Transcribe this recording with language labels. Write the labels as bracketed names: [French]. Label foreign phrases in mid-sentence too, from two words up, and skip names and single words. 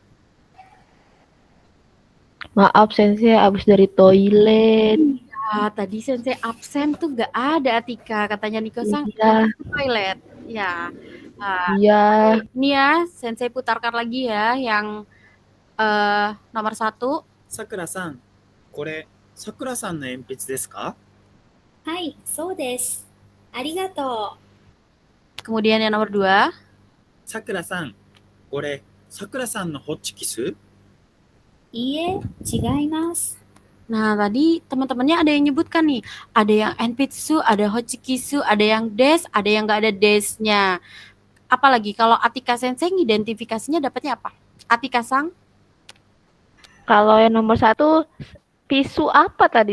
[Indonesian] Maaf Sensei, abis dari toilet. Tadi Sensei absen tuh gak ada Atika, katanya Niko-san Iya. toilet. Ya. Iya. Ini ya, Sensei putarkan lagi ya yang nomor 1. [Japanese] さくらさん、これ、さくらさんの鉛筆ですか？はい、そうです。ありがと [Indonesian] Kemudian yang nomor 2. [Japanese] さくらさん、これ、さくらさんのホッチキス？う。いいえ、違います。 [Indonesian] Nah, tadi teman-temannya ada yang nyebutkan nih. Ada yang Enpitsu, ada Hochikisu, ada yang des, ada yang nggak ada desnya. Apalagi kalau Atika Sensei identifikasinya dapatnya apa? Atika-sang? Kalau yang nomor 1, pisu apa tadi?